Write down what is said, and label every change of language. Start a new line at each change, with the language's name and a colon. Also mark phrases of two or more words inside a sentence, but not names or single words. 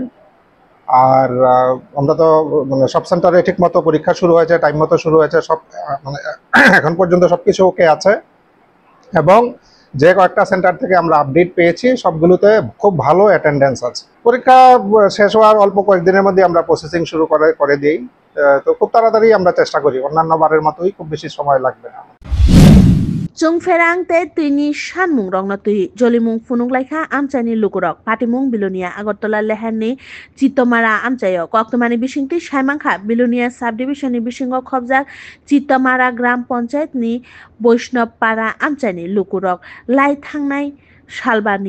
Bangla: আর আমরা তো মানে সব সেন্টারে ঠিক মতো পরীক্ষা শুরু হয়েছে, টাইম মতো শুরু হয়েছে, সব মানে এখন পর্যন্ত সব কিছু ওকে আছে। এবং যে কয়েকটা সেন্টার থেকে আমরা আপডেট পেয়েছি সবগুলোতে খুব ভালো অ্যাটেন্ডেন্স আছে। পরীক্ষা শেষ হওয়ার অল্প কয়েকদিনের মধ্যে আমরা প্রসেসিং শুরু করে দিই। তো খুব তাড়াতাড়ি আমরা চেষ্টা করি, অন্যান্য বারের মতোই খুব বেশি সময় লাগবে না।
Kok Borok: Chungferang te tini shanmung rong na tui jolimung funung laikha amchani lukurok patimung bilonia Agartala lehanni Chitomara amchayo koktomani bisingti saimangkha bilonia subdivision ni bisingo khobjak Chitomara gram panchayat ni Boishnopara amchani lukurok lai thangnai salbani